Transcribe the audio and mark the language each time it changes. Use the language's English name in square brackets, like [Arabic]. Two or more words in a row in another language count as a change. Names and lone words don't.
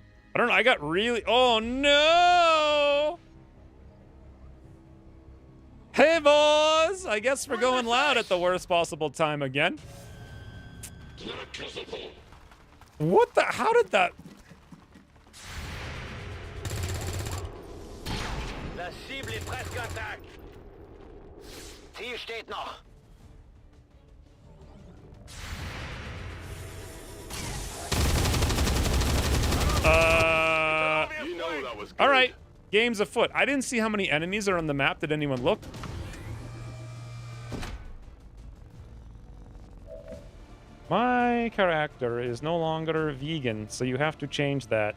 [English] I don't know. I got really... Oh, no! Hey, boys! I guess we're going loud at the worst possible time again. What the... How did that... [French] La cible est presque intacte. [German] Ziel steht noch. [English] You know that was good. All right. Game's afoot. I didn't see how many enemies are on the map. Did anyone look? My character is no longer vegan, so you have to change that.